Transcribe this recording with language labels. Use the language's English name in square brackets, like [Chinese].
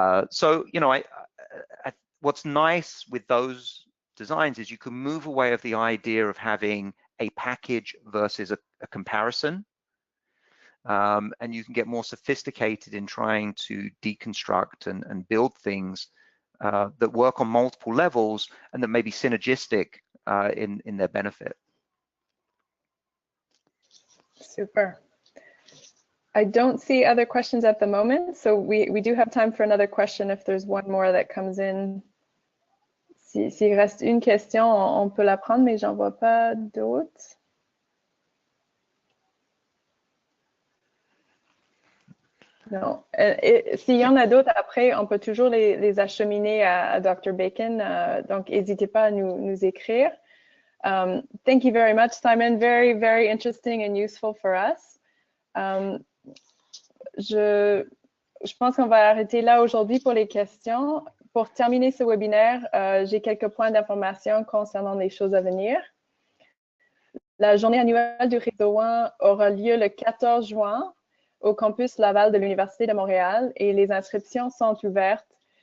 [English] So, you know, what's nice with those designs is you can move away of the idea of having a package versus a comparison, and you can get more sophisticated in trying to deconstruct and build things that work on multiple levels and that may be synergistic in their benefit. Super. I don't see other questions at the moment, so we do have time for another question if there's one more that comes in. [French] S'il reste une question, on peut la prendre, mais j'en vois pas d'autres. Non. S'il y en a d'autres après, on peut toujours les acheminer à Dr. Bacon, donc n'hésitez pas à nous écrire. [English] Thank you very much, Simon. Very, very interesting and useful for us. [French] Je pense qu'on va arrêter là aujourd'hui pour les questions. Pour terminer ce webinaire, j'ai quelques points d'information concernant les choses à venir. La journée annuelle du Réseau-1 aura lieu le 14 juin au campus Laval de l'Université de Montréal et les inscriptions sont ouvertes.